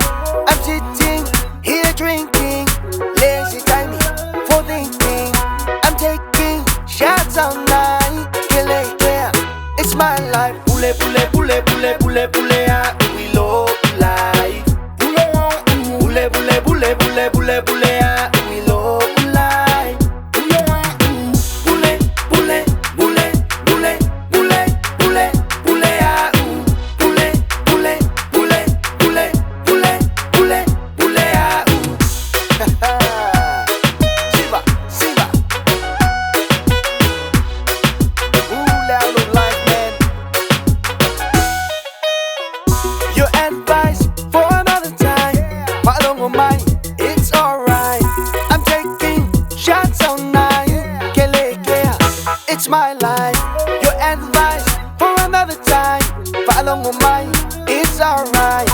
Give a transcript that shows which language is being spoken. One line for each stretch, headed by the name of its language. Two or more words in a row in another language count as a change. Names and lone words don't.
English: I'm sitting here drinking, leisure time for thinking. I'm taking shots all night, it's my life.
Samoan: Pule, pule, pule, pule, pule, pule,
English: we low life.
Samoan: Pule, pule, pule, pule, pule, pule, pule,
English: we low life.
Samoan: Pule, pule, pule, pule, pule, pule, pule, pule, pule, pule, pule, pule, pule, pule, pule, Siva, Siva. Pule A'u
English: life, man. Your advice for another time. Follow on mine, it's alright. I'm taking shots all night. It's my life. Your advice for another time. Follow on mine, it's alright.